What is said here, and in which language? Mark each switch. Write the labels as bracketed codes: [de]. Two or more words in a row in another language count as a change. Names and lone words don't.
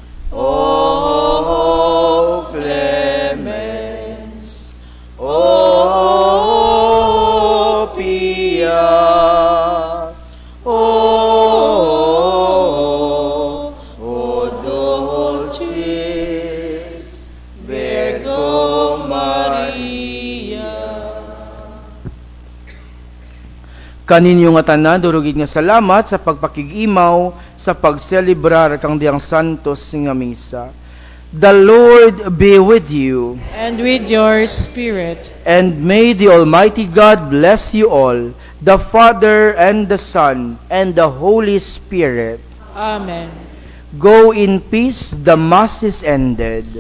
[la] O clemens, o pia, o dulcis Virgo Maria. [ceb] Kaninyo nga tanan, durugid nga salamat sa pagpakigimaw sa pagselebrar kang Diyang Santos nga misa. [en] The Lord be with you, And with your spirit. and may the Almighty God bless you all, the Father and the Son and the Holy Spirit. Amen. Go in peace, the Mass is ended.